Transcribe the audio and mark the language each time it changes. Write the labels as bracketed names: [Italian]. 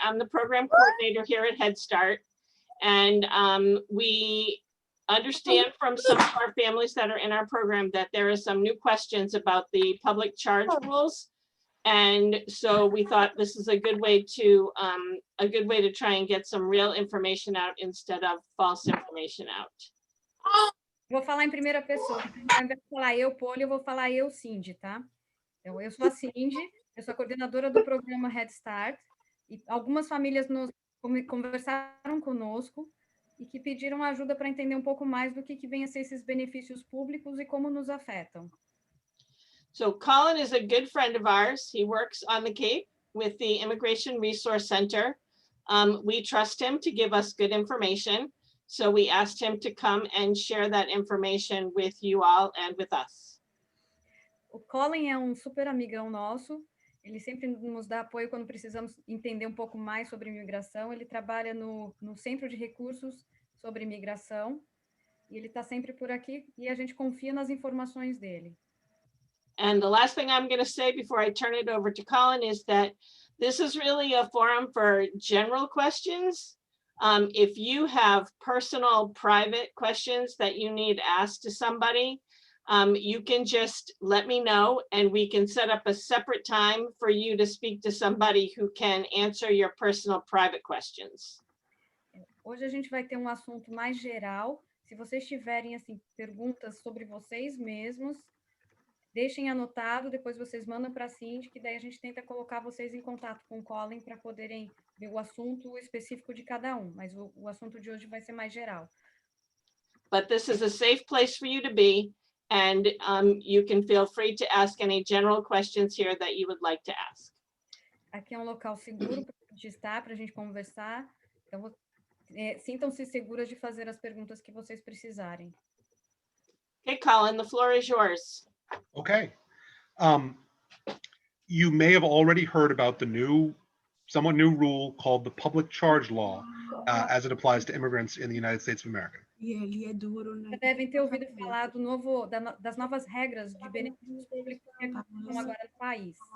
[English] I'm the program coordinator here at Head Start. And we understand from some of our families that are in our program that there are some new questions about the public charge rules. And so we thought this is a good way to try and get some real information out instead of false information out. [Portuguese] Vou falar em primeira pessoa. Ao invés de falar eu, Poli, eu vou falar eu, Cindy, tá? Então, eu sou a Cindy, eu sou a coordenadora do programa Head Start, e algumas famílias conversaram conosco e que pediram ajuda para entender um pouco mais do que vem a ser esses benefícios públicos e como nos afetam. [English] So Colin is a good friend of ours. He works on the Cape with the Immigration Resource Center. We trust him to give us good information. So we asked him to come and share that information with you all and with us. [Portuguese] O Colin é super amigão nosso. Ele sempre nos dá apoio quando precisamos entender um pouco mais sobre imigração. Ele trabalha no Centro de Recursos sobre Imigração. E ele está sempre por aqui e a gente confia nas informações dele. [English] And the last thing I'm going to say before I turn it over to Colin is that this is really a forum for general questions. If you have personal, private questions that you need asked to somebody, you can just let me know and we can set up a separate time for you to speak to somebody who can answer your personal, private questions. [Portuguese] Hoje a gente vai ter um assunto mais geral. Se vocês tiverem assim, perguntas sobre vocês mesmos, deixem anotado, depois vocês mandam para a Cindy, que daí a gente tenta colocar vocês em contato com o Colin para poderem ver o assunto específico de cada um, mas o assunto de hoje vai ser mais geral. [English] But this is a safe place for you to be, and you can feel free to ask any general questions here that you would like to ask. [Portuguese] Aqui é um local seguro para a gente estar, para a gente conversar, então sintam-se seguras de fazer as perguntas que vocês precisarem. [English] Okay, Colin, the floor is yours. Okay. You may have already heard about the somewhat new rule called the public charge law as it applies to immigrants in the United States of America. [Portuguese] Vocês devem ter ouvido falar das novas regras de benefícios públicos que estão agora no país.